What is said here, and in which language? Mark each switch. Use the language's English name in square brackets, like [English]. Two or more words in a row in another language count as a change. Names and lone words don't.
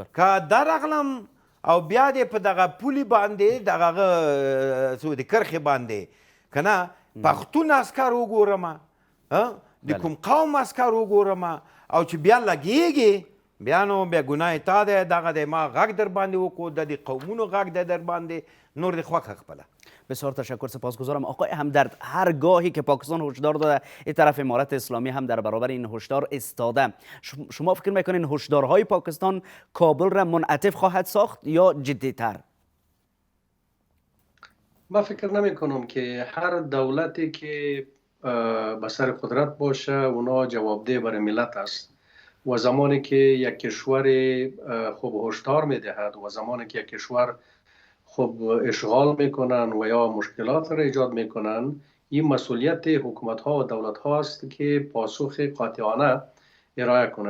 [Pashto] که درغلم او بیا دې په دغه پولي باندې دغه څه د کرښې باندې که نه پښتون عسکر وګورم، د کوم قوم عسکر وګورم او چې بیا لګېږي بیا نو بیا ګناه تا دی، دغه دی ما غږ در باندې وکړو، د دې قومونو غږ دی در باندې، نور دې خوښه خپله. [Persian] بسیار تشکر، سپاسگزارم آقای همدرد. هرگاهی که پاکستان هشدار داده این طرف امارت اسلامی هم در برابر این هشدار ایستاده. شما فکر میکنین هشدارهای پاکستان کابل را منعطف خواهد ساخت یا جدی‌تر؟ من فکر نمی کنم که هر دولتی که به سر قدرت باشه اونا جوابده برای ملت است و زمانی که یک کشور خوب هشدار میدهد و زمانی که یک کشور خب اشغال میکنن و یا مشکلات را ایجاد میکنن، این مسئولیت حکومت ها و دولت ها است که پاسخ قاطعانه ارائه کنه.